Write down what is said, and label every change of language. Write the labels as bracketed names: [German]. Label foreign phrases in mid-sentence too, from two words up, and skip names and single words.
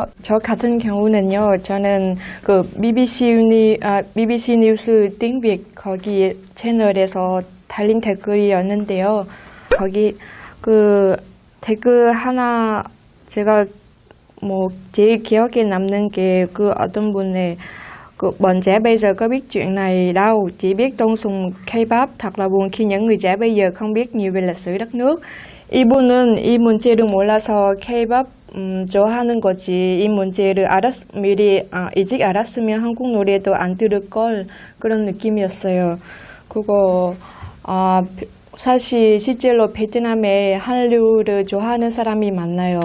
[Korean] 저 같은 경우는요, 저는 BBC 뉴스 띵빅 거기 채널에서 달린 댓글이었는데요. 거기 댓글 하나 제가 제일 기억에 남는 게 어떤 분의 [Vietnamese] bọn trẻ bây giờ có biết chuyện này đâu, chỉ biết tôn sùng K-pop, thật là buồn khi những người trẻ bây giờ không biết nhiều về lịch sử đất nước. [Korean] 이분은 이 문제를 몰라서 K-pop 좋아하는 거지. 이 문제를 미리 일찍 알았으면 한국 노래도 안 들을 걸, 그런 느낌이었어요. 사실 실제로 베트남에 한류를 좋아하는 사람이 많아요.